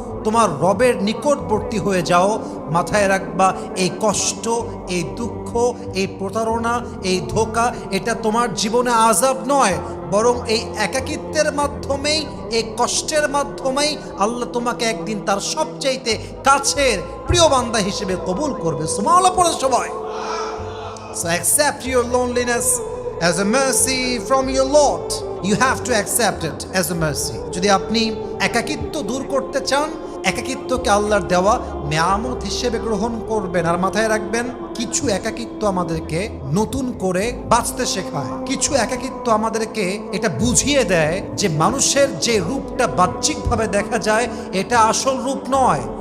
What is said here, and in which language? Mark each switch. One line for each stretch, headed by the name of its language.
Bangla: তোমার রবের নিকটবর্তী হয়ে যাও, মাথায় রাখবা, এই কষ্ট, এই দুঃখ, এই প্রতারণা, এই ধোঁকা, এটা তোমার জীবনে আযাব নয়, বরং এই একাকিত্বের মাধ্যমেই, এই কষ্টের মাধ্যমেই আল্লাহ তোমাকে একদিন তার সবচাইতে কাছের প্রিয় বান্দা হিসেবে কবুল করবে। সুবহানাল্লাহ পড়ে সবাই।
English: So accept your loneliness as a mercy from your Lord. You have to accept it as a mercy.
Bangla: যদি আপনি একাকিত্ব দূর করতে চান, একাকিত্বকে আল্লাহর দেওয়া নেয়ামত হিসেবে গ্রহণ করবেন। আর মাথায় রাখবেন, কিছু একাকিত্ব আমাদেরকে নতুন করে বাঁচতে শেখায়, কিছু একাকিত্ব আমাদেরকে এটা বুঝিয়ে দেয় যে মানুষের যে রূপটা বাহ্যিকভাবে দেখা যায়, এটা আসল রূপ নয়।